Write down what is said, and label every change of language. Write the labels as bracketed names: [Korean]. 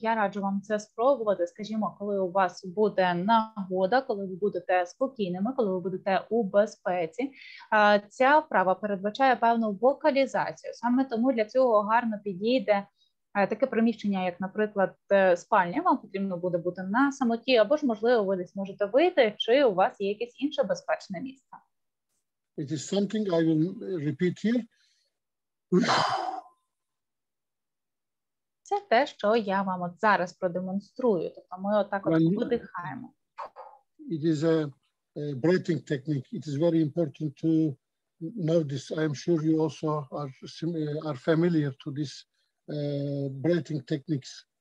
[Ukrainian] Я раджу вам це спробувати, скажімо, коли у вас буде нагода, коли ви будете спокійними, коли ви будете у безпеці. Ця вправа передбачає певну вокалізацію. Саме тому для цього гарно підійде таке приміщення, як, наприклад, спальня. Вам потрібно буде бути на самоті, або ж, можливо, ви десь можете вийти, чи у вас є якесь інше безпечне місце. [English] It is something I will repeat here. [Ukrainian] Це те, що я вам от зараз продемонструю. Тобто ми отак от видихаємо. [English] It is a breathing technique. It is very important to know this. I am sure you also are familiar to this breathing techniques.